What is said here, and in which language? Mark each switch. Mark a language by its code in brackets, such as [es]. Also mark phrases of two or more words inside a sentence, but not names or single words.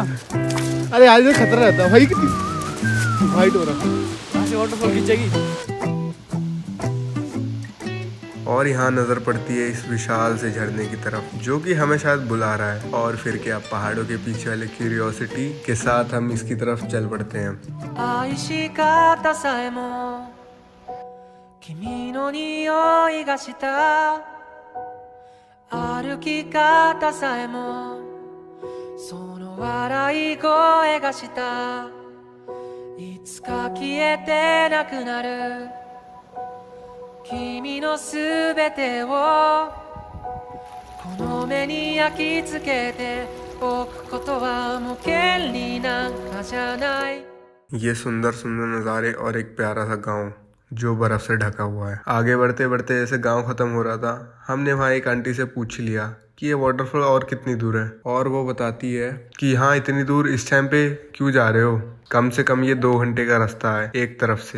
[hi] अरे आज में खतरा रहता है भाई, कितनी वाइट हो रहा है। वाटरफॉल खींचेगी। और यहाँ नजर पड़ती है इस विशाल से झरने की तरफ, जो कि हमें शायद बुला रहा है। और फिर क्या, पहाड़ों के पीछे वाले क्यूरियोसिटी के साथ हम इसकी तरफ चल पड़ते हैं। [ja] 愛し方さえも君の匂いがした歩き方さえもその笑い声がしたいつか消えてなくなる君のすべてをこの目に焼き付けてことはもう権利なんかじゃない [hi] ये सुंदर सुंदर नज़ारे और एक प्यारा सा गांव जो बर्फ से ढका हुआ है। आगे बढ़ते बढ़ते जैसे गांव खत्म हो रहा था, हमने वहाँ एक आंटी से पूछ लिया कि ये वाटरफॉल और कितनी दूर है, और वो बताती है कि हाँ इतनी दूर इस टाइम पे क्यों जा रहे हो, कम से कम ये 2 घंटे का रास्ता है एक तरफ से।